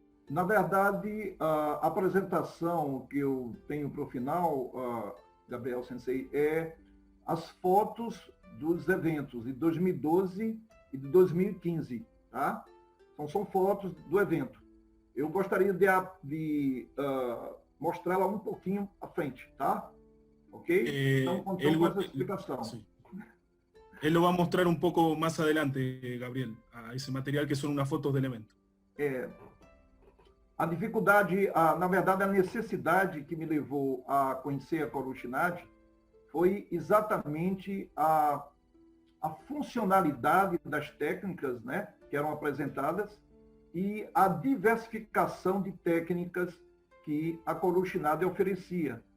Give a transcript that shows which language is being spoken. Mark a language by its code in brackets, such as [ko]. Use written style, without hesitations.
[pt] Na verdade, a apresentação que eu tenho para o final, Gabriel Sensei, é as fotos dos eventos de 2012 e de 2015, tá? Então, são fotos do evento. Eu gostaria de mostrá-la um pouquinho à frente, tá? Ok? Então, contamos com essa explicação. [es] Sí. Él lo va a mostrar un poco más adelante, Gabriel, a ese material que son unas fotos del evento. [pt] A dificuldade, na verdade, a necessidade que me levou a conhecer a Coruscnati foi exatamente a funcionalidade das técnicas, né, que eram apresentadas e a diversificação de técnicas que a Coruscnati oferecia.